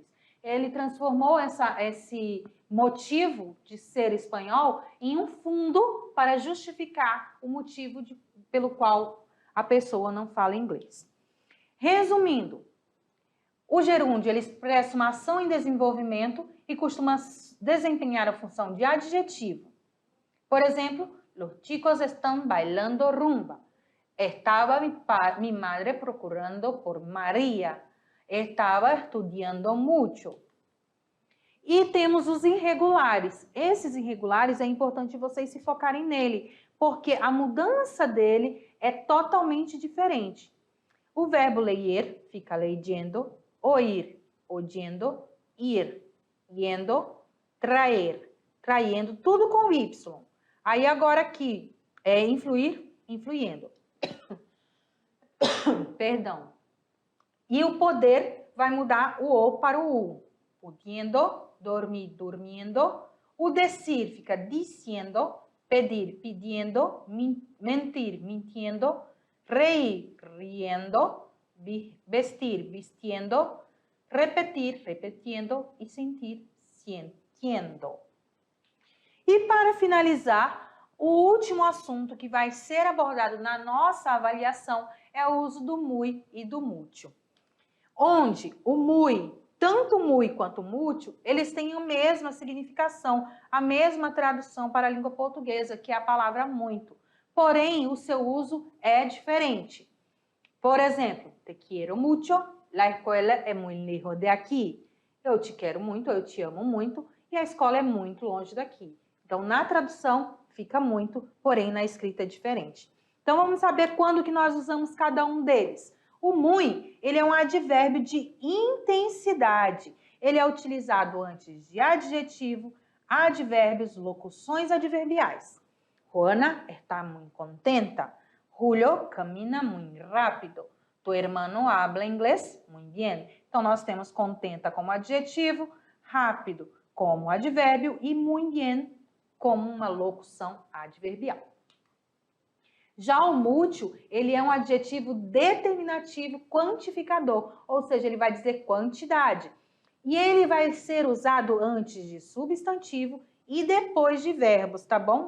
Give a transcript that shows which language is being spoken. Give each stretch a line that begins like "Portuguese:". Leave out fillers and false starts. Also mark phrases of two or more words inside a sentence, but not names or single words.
Portuguese: Ele transformou esse motivo de ser espanhol em um fundo para justificar o motivo pelo qual a pessoa não fala inglês. Resumindo, o gerúndio ele expressa uma ação em desenvolvimento e costuma desempenhar a função de adjetivo. Por exemplo,
Spanish: los chicos están bailando rumba. Estaba mi madre procurando por María.
Portuguese: Estava estudando muito. E temos os irregulares. Esses irregulares é importante vocês se focarem nele, porque a mudança dele é totalmente diferente. O verbo leer fica
Spanish: leyendo, oír, oyendo, ir, yendo, traer,
Portuguese: traindo, tudo com Y. Aí agora aqui é influir, influindo. Perdão. E o poder vai mudar o O para o U.
Spanish: Pudiendo, dormir, durmiendo.
Portuguese: O decir fica
Spanish: diciendo, pedir, pidiendo, mentir, mintiendo, reír, riendo, vestir, vistiendo,
Portuguese: repetir, repetindo e sentir, sintiendo. E para finalizar, o último assunto que vai ser abordado na nossa avaliação é o uso do muy e do mucho. Onde o muy, tanto o muy quanto o mucho, eles têm a mesma significação, a mesma tradução para a língua portuguesa, que é a palavra muito. Porém, o seu uso é diferente. Por exemplo,
Spanish: te quiero mucho, la escuela é muy lejos de aquí.
Portuguese: Eu te quero muito, eu te amo muito, e a escola é muito longe daqui. Então, na tradução, identifica muito, porém na escrita é diferente. Então vamos saber quando que nós usamos cada um deles. O muy, ele é um advérbio de intensidade. Ele é utilizado antes de adjetivo, advérbios, locuções adverbiais.
Spanish: Juana está muy contenta. Julio camina muy rápido. Tu hermano habla inglés muy bien.
Portuguese: Então, nós temos contenta como adjetivo, rápido como advérbio e muy bien como uma locução adverbial. Já o mútil, ele é um adjetivo determinativo quantificador, ou seja, ele vai dizer quantidade. E ele vai ser usado antes de substantivo e depois de verbos, tá bom?